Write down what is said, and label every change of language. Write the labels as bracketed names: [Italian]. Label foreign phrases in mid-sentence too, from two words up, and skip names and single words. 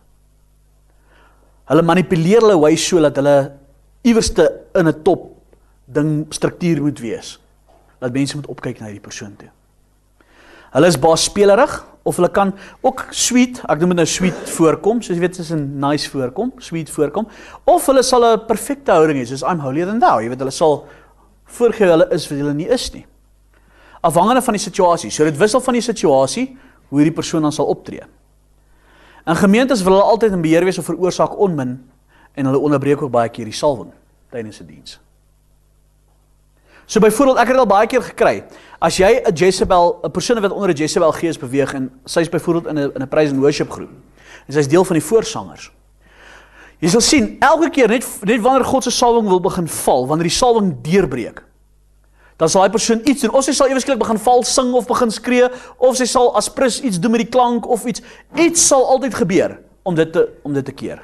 [Afrikaans] Hulle manipuleer hulle wys so, dat hulle iewerste in 'n top ding struktuur moet wees, dat mense moet opkyk na hierdie persoon toe. Hulle is baie spelerig, of hulle kan ook sweet, ek noem dit nou sweet voorkom, soos jy weet, is 'n nice voorkom, sweet voorkom, of hulle sal 'n perfekte houding hê, soos [English] I'm holier than thou, [Afrikaans] jy weet, hulle sal voorgee hulle is wat hulle nie is nie. Afhangende van die situasie, so dit wissel van die situasie, hoe hierdie persoon dan sal optree. In gemeentes wil hulle altyd in beheer wees of veroorsaak onmin, en hulle onderbreek ook baie keer die salwing, tydens 'n diens. So byvoorbeeld, ek het al baie keer gekry, as jy 'n persoon wat onder 'n Jezebel gees beweeg, en sy is byvoorbeeld in 'n [English] praise and worship [Afrikaans] groep, en sy is deel van die voorsangers. Jy sal sien, elke keer, net wanneer God se salwing wil begin val, wanneer die salwing deurbreek, dan sal hy persoon iets doen, of sy sal ewesklik begin val, sing of begin skree, of sy sal as prins iets doen met die klank, of iets sal altyd gebeur, om dit te keer.